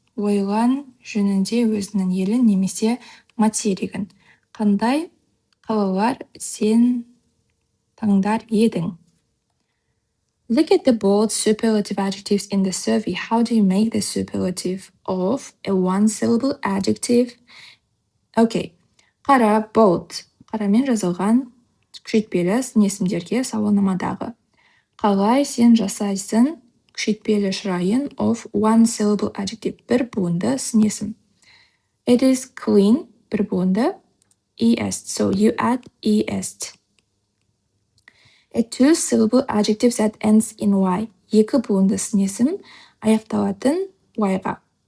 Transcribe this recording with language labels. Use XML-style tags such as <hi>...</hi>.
<kk>Ойлан жөнінде өзінің елін немесе материгін. Қандай қалалар сен таңдар едің?</kk> <en>Look at the bold superlative adjectives in the survey. How do you make the superlative of a one-syllable adjective?</en> <kk>Okay. Қара, bold. Қарамен жазылған күшейтпелі сын есімдерге сауалнамадағы. Қалай сен жасайсың күшейтпелі шырайын</kk> <en>of one-syllable adjective.</en> <kk>Бір буынды сын есім.</kk> <en>It is clean.</en> <kk>Бір буынды est.</kk> <en>So you add est. A two-syllable adjective that ends in y.</en> <kk>Екі буынды сын есім аяқталатын y-ға.</kk>